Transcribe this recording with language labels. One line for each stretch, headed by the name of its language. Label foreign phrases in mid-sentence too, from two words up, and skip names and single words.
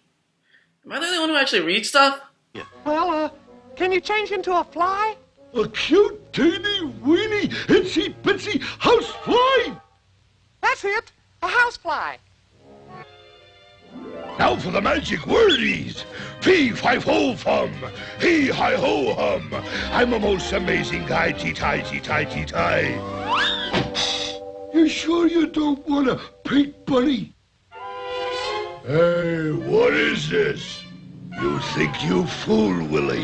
English: Am I the only one who actually reads stuff? Yeah. Well, can you change into a fly? A cute, teeny, weeny, itsy bitsy housefly! That's it, a housefly. Now for the magic wordies. Fee, fi, fo, fum. Hee, hi, ho, hum. I'm a most amazing guy, tee-tie, tee-tie, tee-tie. You sure you don't want a pink bunny? Hey, what is this? You think you fool, Willie?